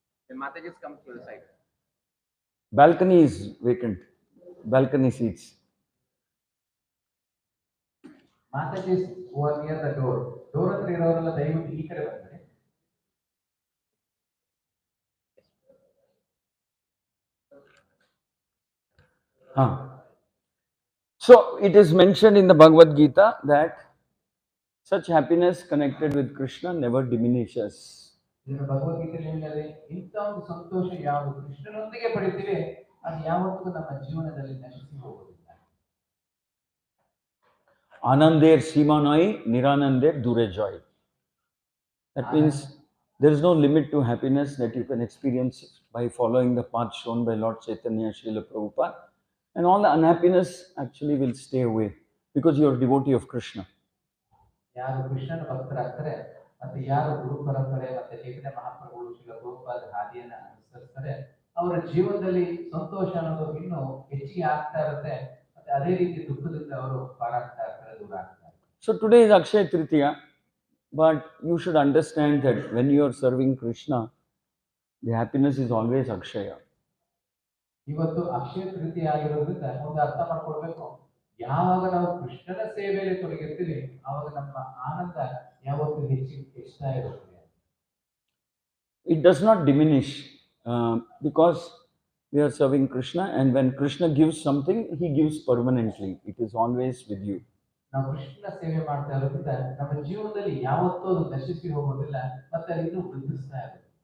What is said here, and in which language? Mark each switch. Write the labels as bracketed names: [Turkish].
[English] Then Mataji comes to the side. Balcony is vacant. Balcony seats. Mataji is over near the door. [Kannada] Door ಹತ್ರ ಇರೋರೆಲ್ಲ ದಯವಿಟ್ಟು ಈ ಕಡೆ ಬರ್ತಾರೆ. [English] So it is mentioned in the Bhagavad Gita that such happiness connected with Krishna never diminishes. [Kannada] ಭಗವದ್ಗೀತೆಯಲ್ಲಿ ಹೇಳಿದರೆ ಇಂಥ ಒಂದು ಸಂತೋಷ ಯಾವುದು ಕೃಷ್ಣನೊಂದಿಗೆ ಪಡಿತೀವಿ ಅದು ಯಾವತ್ತೂ ನಮ್ಮ ಜೀವನದಲ್ಲಿ ನಶಿಸಿ ಹೋಗುವುದಿಲ್ಲ. [Bangla] Anandir Simanai Niranandir Dure Joy. [English] That means there is no limit to happiness that you can experience by following the path shown by Lord Chaitanya, Srila Prabhupada. And all the unhappiness actually will stay away because you are a devotee of Krishna. [Kannada] ಯಾರು ಕೃಷ್ಣನ ಭಕ್ತರಾಗ್ತಾರೆ ಮತ್ತೆ ಯಾರು ಗುರು ಪರಂಪರೆ ಮತ್ತೆ ಚೈತನ್ಯ ಮಹಾಪ್ರಭುಗಳು ಶ್ರೀಲ ಪ್ರಭುಪಾದ ಹಾದಿಯನ್ನ ಅನುಸರಿಸ್ತಾರೆ ಅವರ ಜೀವನದಲ್ಲಿ ಸಂತೋಷ ಅನ್ನೋದು ಇನ್ನೂ ಹೆಚ್ಚಿಗೆ ಆಗ್ತಾ ಇರುತ್ತೆ, ಮತ್ತೆ ಅದೇ ರೀತಿ ದುಃಖದಿಂದ ಅವರು ಪಾರಾಗ್ತಾ ಇರ್ತಾರೆ, ದೂರ ಆಗ್ತಾರೆ. [English] So today is Akshaya Tritiya, but you should understand that when you are serving Krishna, the happiness is always Akshaya. [Kannada] ಇವತ್ತು ಅಕ್ಷಯ ತೃತೀಯ ಆಗಿರೋದ್ರಿಂದ ಒಂದು ಅರ್ಥ ಮಾಡ್ಕೊಳ್ಬೇಕು, ಯಾವಾಗ ನಾವು ಕೃಷ್ಣನ ಸೇವೆಯಲ್ಲಿ ತೊಡಗಿರ್ತೀವಿ ಆವಾಗ ನಮ್ಮ ಆನಂದ ಯಾವತ್ತೂ ಹೆಚ್ಚುತ್ತಾ ಇರುತ್ತೆ. [English] It does not diminish because we are serving Krishna, and when Krishna gives something, he gives permanently. It is always with you. [Kannada] ನಾವು ಕೃಷ್ಣನ ಸೇವೆ ಮಾಡ್ತಾ ಇರೋದ್ರಿಂದ ನಮ್ಮ ಜೀವನದಲ್ಲಿ ಯಾವತ್ತೂ ಅದು ನಶಿಸಿ ಹೋಗೋದಿಲ್ಲ, ಮತ್ತೆ ಅದು ವೃದ್ಧಿಸ್ತಾ ಇರುತ್ತೆ.